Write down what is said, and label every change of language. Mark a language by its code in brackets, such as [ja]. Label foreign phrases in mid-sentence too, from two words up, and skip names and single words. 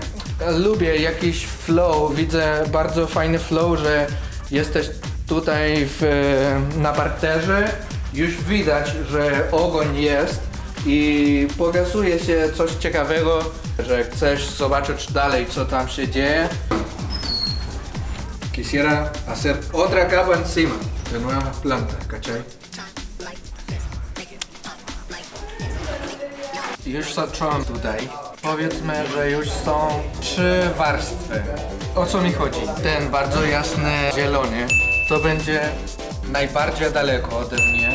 [pl] Lubię jakiś flow, widzę bardzo fajny flow, że jesteś tutaj na parterze. Już widać, że ogoń jest i pokazuje się coś ciekawego, że chcesz zobaczyć dalej, co tam się dzieje. [es] Quisiera hacer otra capa encima de nuevas plantas, ¿cachai? [pl] Już zacząłem tutaj. Powiedzmy, że już są 3 warstwy. O co mi chodzi? Ten bardzo jasny zielony to będzie najbardziej daleko ode mnie.